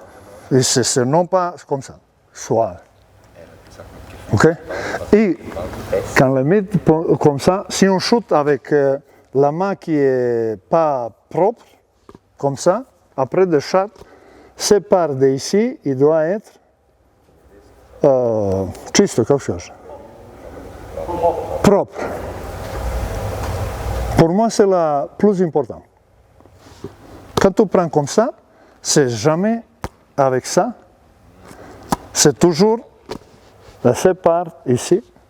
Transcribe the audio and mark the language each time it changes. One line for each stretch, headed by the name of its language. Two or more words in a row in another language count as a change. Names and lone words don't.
French: Et c'est non pas comme ça, suave. Ok? Et quand on le met comme ça, si on shoot avec la main qui n'est pas propre, comme ça, après le shot, cette part d'ici, il doit être
Serbian: čisto, kako se kaže?
French: Propre. Pour moi, c'est la plus importante. Quand tu prends comme ça, c'est jamais avec ça. C'est toujours la sépare ici.